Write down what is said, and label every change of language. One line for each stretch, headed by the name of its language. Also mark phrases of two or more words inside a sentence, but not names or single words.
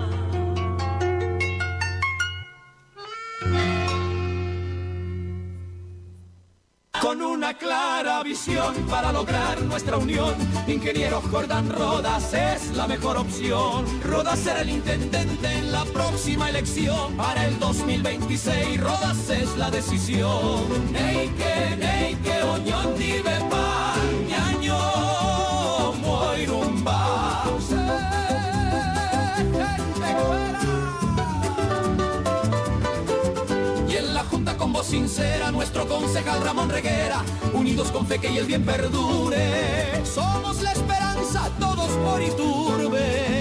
Spanish: Con una clara visión para lograr nuestra unión, ingeniero Jordán Rodas es la mejor opción. Rodas será el intendente en la próxima elección. Para el 2026 Rodas es la decisión.
Guarani: Neike, oñón dive pa, ñaño, moirumba.
Spanish: Y en la junta con voz sincera, nuestro concejal Ramón Reguera, unidos con fe que y el bien perdure. Somos la esperanza, todos por Iturbe.